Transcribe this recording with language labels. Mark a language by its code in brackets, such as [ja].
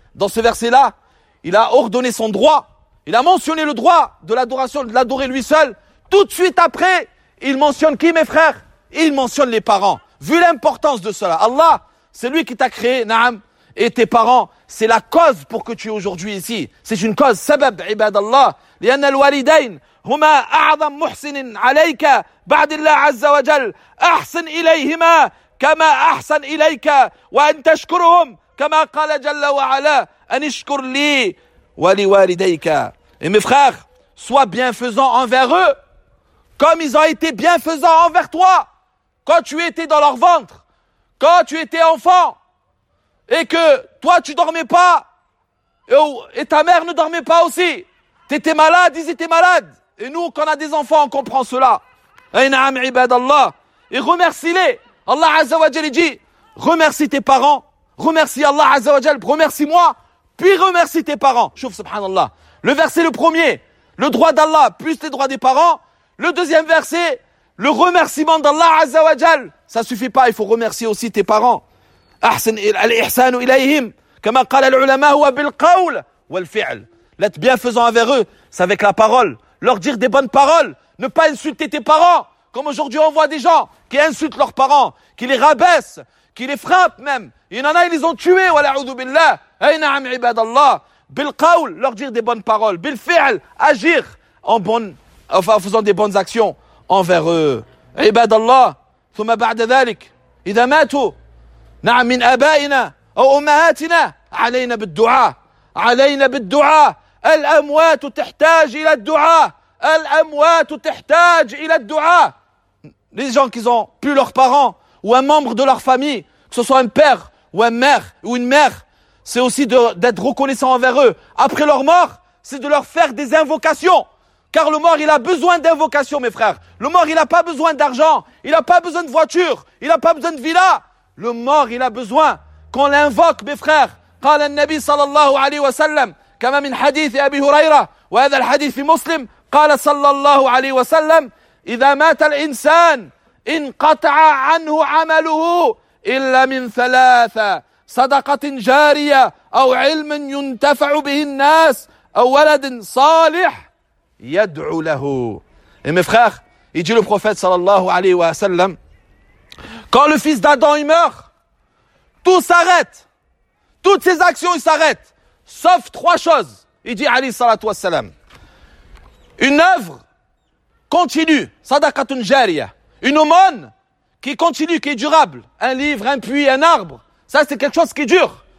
[fr] Dans ce verset-là, il a ordonné son droit, il a mentionné le droit de l'adoration, de l'adorer lui seul. Tout de suite après, il mentionne qui, mes frères? Il mentionne les parents. Vu l'importance de cela, Allah, c'est lui qui t'a créé, na'am, et tes parents, c'est la cause pour que tu es aujourd'hui ici. C'est une cause, sabab, ibadallah. [ar] لأن الوالدين هما أعظم محسن عليك بعد الله عز وجل. أحسن إليهما كما أحسن إليك وأن تشكرهم كما قال جل وعلا أن اشكر لي ولوالديك. [fr] Et mes frères, sois bienfaisant envers eux, comme ils ont été bienfaisants envers toi. Quand tu étais dans leur ventre, quand tu étais enfant, et que toi tu dormais pas, et ta mère ne dormait pas aussi, t'étais malade, ils étaient malades. Et nous, quand on a des enfants, on comprend cela. Aïna'am ibadallah. Et remercie-les. Allah Azza wa Jalla dit, remercie tes parents, remercie Allah Azza wa Jalla, remercie-moi, puis remercie tes parents. [ar] Chouf, subhanallah. [fr] Le verset le premier, le droit d'Allah, plus les droits des parents. Le deuxième verset, le remerciement d'Allah Azza wa Jal, ça suffit pas, il faut remercier aussi tes parents. [ar] Ahsan al-ihsan ilayhim, [fr] comme [ar] قال العلماء هو بالقول والفعل. [fr] L'être bienfaisant envers eux, c'est avec la parole. Leur dire des bonnes paroles, ne pas insulter tes parents, comme aujourd'hui on voit des gens qui insultent leurs parents, qui les rabaissent, qui les frappent même. Il y en a, ils les ont tués, wa la'oudou billah. Aïna'am ibadallah. [ar] بالقول [fr] leur dire des bonnes paroles, [ar] بالفعل [fr] agir en bonne, enfin, en faisant des bonnes actions envers eux. [ar] عباد الله ثم بعد ذلك إذا ماتوا نعم من آبائنا أو أمهاتنا علينا بالدعاء علينا بالدعاء الأموات تحتاج إلى الدعاء الأموات تحتاج إلى الدعاء. [fr] Les gens qui ont plus leurs parents ou un membre de leur famille, que ce soit un père ou une mère, c'est aussi d'être reconnaissant envers eux. Après leur mort, c'est de leur faire des invocations. Car le mort, il a besoin d'invocations, mes frères. Le mort, il n'a pas besoin d'argent. Il n'a pas besoin de voiture. Il n'a pas besoin de villa. Le mort, il a besoin qu'on l'invoque, mes frères. [ar] قال النبي صلى الله عليه وسلم كما من حديث أبي هريرة وهذا الحديث في مسلم قال صلى الله عليه وسلم إذا مات الإنسان انقطع عنه عمله إلا من ثلاثة صدقة جارية أو علم ينتفع به الناس أو ولد صالح يدعو له. [fr] Et mes frères, il dit le prophète صلى الله عليه وسلم, quand le fils d'Adam meurt, tout s'arrête, toutes ses actions s'arrêtent, sauf trois choses, il dit [ar] عليه الصلاة والسلام. [fr] Une œuvre continue, صدقة جارية, une aumône qui continue, qui est durable, un livre, un puits, un arbre, ça c'est quelque chose qui dure.